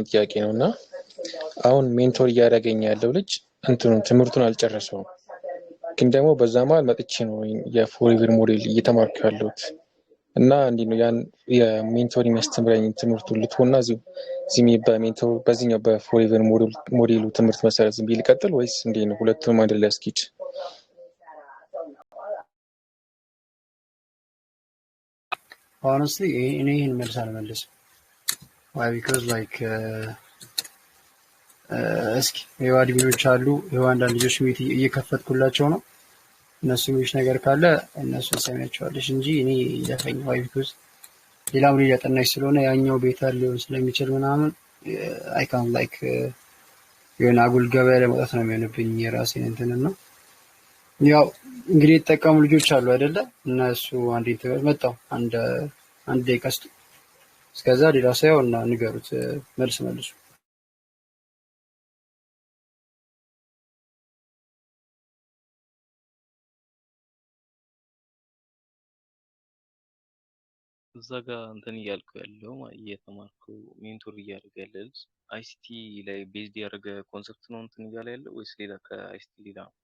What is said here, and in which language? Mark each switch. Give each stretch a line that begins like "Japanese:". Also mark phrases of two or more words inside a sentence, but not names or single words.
Amharic: ጥያቄ ነው እና አሁን ሜንቶር እያደረገኝ ያለው ልጅ ትምህርቱን አልጨረሰውም፣ ግን ደግሞ በዛ መሀል መጥቼ ነው የፎሬቨር ሞዴል እየተማርኩ ያለሁት እና እንዲህ ነው ያን የሜንቶር የሚያስተምረኝ ትምህርቱን ልትሆና እዚህ በሜንቶር በዚህኛው በፎሬቨር ሞዴሉ ትምህርት መሰረት ዝም ብዬ ልቀጥል ወይስ እንዴት ነው? ሁለቱንም አንድ ላይ አስኪድ? honestly እኔ ይሄን መልስ አልመልስም።
English: why because like
Amharic: እስኪ የዋ አድሚኖች አሉ የዋ አንዳንድ ልጆች ሚት እየከፈትኩላቸው ነው። እነሱ ምንሽ ነገር ካለ እነሱ ሰሚያቸዋለሽ እንጂ እኔ ይለፈኝ
English: why because
Amharic: ሌላም ልጅ ያጠናሽ ስለሆነ ያኛው ቤት ሊሆን ስለሚችል ምናምን
English: I can't like
Amharic: የሆነ አጉል ገበያ ለመውጣት ነው የሚሆንብኝ የራሴን እንትንና ያው እንግዲህ የተጠቀሙ ልጆች አሉ አይደለ? እነሱ አንዴ መጣው አንድ ደቂቃ እስከዛ ሌላ ሰው እና ንገሩት መልስ መልሱ። እዛ ጋር እንትን እያልኩ ያለው እየተማርኩ ሜንቶር እያደረገ ያለ ልጅ አይሲቲ ላይ ቤዝድ ያደረገ ኮንሰፕት ነው እንትን እያለ ያለው ወይስ ሌላ ከአይሲቲ ሌላ?